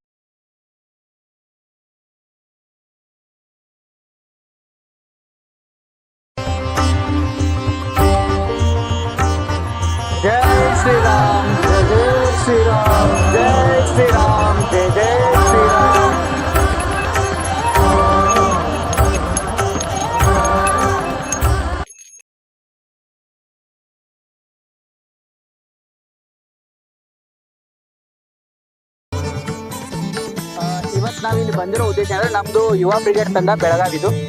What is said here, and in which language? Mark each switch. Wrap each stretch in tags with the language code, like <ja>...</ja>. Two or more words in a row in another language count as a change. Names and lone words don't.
<hi>जय श्रीराम जय श्रीराम जय श्रीराम जय श्रीराम</hi> <kn>ಇವತ್ತು ನಾವಿಲ್ಲಿ ಬಂದಿರೋ ಉದ್ದೇಶ ಅಂದ್ರೆ ನಮ್ದು ಯುವ ಬ್ರಿಗೇಡ್ ತಂಡ ಬೆಳಗಾವಿದು.</kn>